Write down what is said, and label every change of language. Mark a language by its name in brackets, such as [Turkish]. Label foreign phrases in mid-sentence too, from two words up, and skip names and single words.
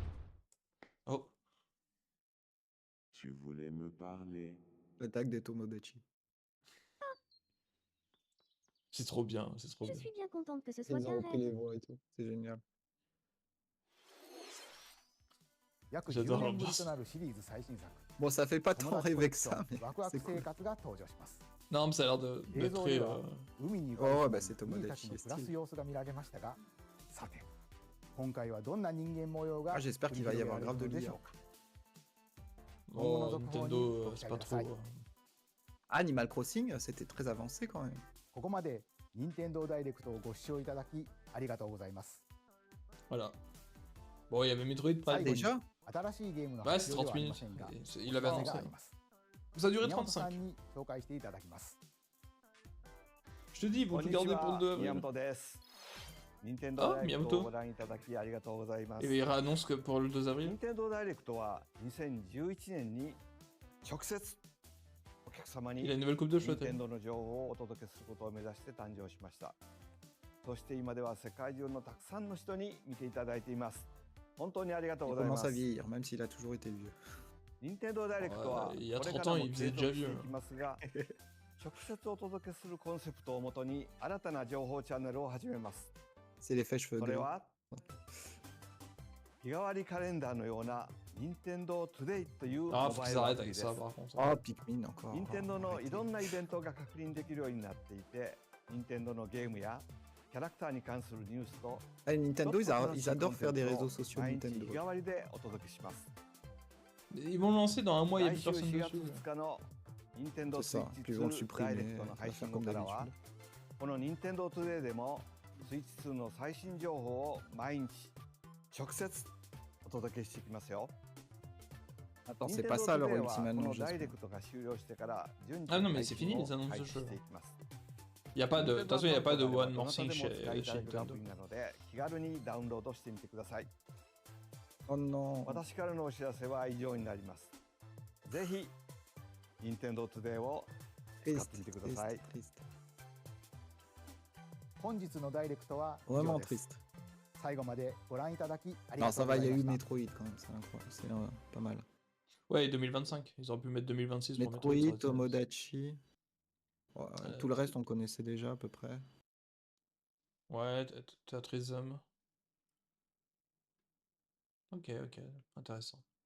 [French] Oh. Tu voulais me parler. L'attaque des Tomodachi. C'est trop bien, c'est trop Je bien. suis bien contente que ce soit Ils ont qu'un repris les rêve. voix et tout. C'est génial. [Japanese] 約10 [French] J'adore [Japanese] 年ぶり [French] l'ambiance. [Japanese] となるシリーズ最新作 [French] Bon, ça fait pas [Japanese] 友 [French] tant [Japanese] 達コ [French] rêver [Japanese] レ [French] que [Japanese] クショ [French] ça, [Japanese] ン [French] mais [Japanese] ワクワク [French] c'est [Japanese] 生 [French] cool. [Japanese] 活が登場します [French] Non, mais ça a l'air [Japanese] 映 [French] d'être [Japanese] 像 [French] très. [Japanese] では海に浮か [French] Oh, [Japanese] ぶ [French] bah c'est [Japanese] 人たち [French] Tomodachi [Japanese] の暮らす [French] style. [Japanese] 様子が見られましたが、さて今回はどんな人間模様が [French] Ah, j'espère [Japanese] 繰 [French] qu'il [Japanese] り [French] va y [Japanese] 広げら [French] avoir [Japanese] れ [French] grave [Japanese] る [French] de [Japanese] のでし [French] l'IA. [Japanese] ょうか。 [French] Oh, Nintendo, c'est pas trop. Animal Crossing, c'était très avancé quand même. [Japanese] ここまで任天堂ダイレクトをご視聴いただきありがとうございます。 [French] Voilà. Bon, il y avait Metroid Ah, Prime. Déjà? [Japanese] 新しいゲームの [French] Ouais, [Japanese] 発 [French] c'est [Japanese] 表で [French] 30 [Japanese] はありま [French] minutes. [Japanese] せんが、 [French] Il avait [Japanese] お知らせ [French] annoncé. [Japanese] があります。 [French] Ça a duré [Japanese] 宮本さん [French] 35. [Japanese] に紹介していただきます。 [French] Je te dis, ils vont tout garder pour le 2 avril. [Japanese] 宮本です。任天あ堂ダイレクト Miyamoto をご覧いただきありがとうございます。 [French] Et il réannonce que pour le 2 avril. [Japanese] 任天堂ダイレクトは2011年に直接お客様 [French] Il [Japanese] に [French] a une nouvelle coupe de [Japanese] 任 [French] cheveux. [Japanese] 天堂の情報をお届けすることを目指して誕生しました。そして今では世界中のたくさんの人に見ていただいています。本当にありがとう [French] Il [Japanese] ございま [French] commence à [Japanese] す。 [French] vieillir, même s'il a toujours été vieux. [Japanese] 任天堂ダイレクトはこ [French] Il y a [Japanese] れ [French] 30 [Japanese] から [French] ans, [Japanese] も [French] il [Japanese] 継 [French] faisait [Japanese] 続 [French] déjà [Japanese] して [French] vieux. [Japanese] いきますが、直接お届けするコンセプトをもとに新たな情報チャンネルを始めます。 [French] C'est l'effet cheveux [Japanese] それ [French] blancs. [Japanese] は日替わりカレンダーのような任天堂トゥデイというモ [French] Ah, faut [Japanese] バイ [French] qu'ils [Japanese] ルア [French] arrêtent [Japanese] プリ [French] avec [Japanese] です。 [French] ça, par contre. Oh, Pikmin encore. [Japanese] 任天堂 [French] Oh, [Japanese] の [French] arrêtez. [Japanese] いろんなイベントが確認できるようになっていて、任天堂のゲームやキャラクターに関するニュースと [French] Ah, Nintendo, [Japanese] ちょっと楽し [French] ils [Japanese] いコ [French] adorent [Japanese] ンテ [French] faire [Japanese] ン [French] des [Japanese] ツを [French] réseaux sociaux [Japanese] 毎日 [French] Nintendo. [Japanese] 日替わりでお届けします。 [French] Ils vont le lancer dans un mois, il y a [Japanese] 来 [French] plus [Japanese] 週 [French] personne [Japanese] 4月 [French] dessus. [Japanese] 2 日の任天堂 [French] C'est [Japanese] スイ [French] ça. [Japanese] ッチ [French] Puis ils vont le [Japanese] 2 ダイレク [French] supprimer, [Japanese] トの [French] on [Japanese] 配 [French] va [Japanese] 信 [French] faire [Japanese] 後 [French] comme [Japanese] からは [French] d'habitude. [Japanese] この任天堂トゥデイでもスイッチ2の最新情報を毎日直接お届けしていきますよ。 [French] Attends, c'est pas ça leur [Japanese] 任天堂 [French] ultime [Japanese] トゥデイはこ [French] annonce, [Japanese] のダイレ [French] j'espère. [Japanese] クトが終了してから順 [French] Ah [Japanese] 次 [French] non, mais [Japanese] 配 [French] c'est [Japanese] 信 [French] fini [Japanese] を [French] les annonces [Japanese] 開 [French] de [Japanese] 始 [French] jeux. [Japanese] していきます。 [French] Il y a pas de. De toute façon, il n'y a pas de [Japanese] 任天堂 [English] One [Japanese] ど [English] More [Japanese] なた [English] Thing [Japanese] でも使いい [French] chez [Japanese] ただけるア [French] Nintendo. [Japanese] プリなので気軽にダウンロードしてみてください。 [French] Oh non. [Japanese] 私からのお知らせは以上になります。ぜひ、任天堂トゥデイを使っ [French] Triste, [Japanese] てみてください。 [French] triste, triste. [Japanese] 本日のダイレクトは以 [French] Vraiment [Japanese] 上です [French] triste. [Japanese] 最後までご覧いただきあり [French] Non, [Japanese] がと [French] ça [Japanese] うご [French] va, [Japanese] ざ [French] il y [Japanese] い [French] a [Japanese] ま [French] eu [Japanese] した。 [French] Metroid quand même, c'est incroyable. C'est pas mal. Ouais, 2025. Ils auraient pu mettre 2026 pour Metroid. ça Metroid, aurait été- Tomodachi. Ouais, tout le reste, on connaissait déjà à peu près. Ouais, Tetrisum. Ok, ok, intéressant.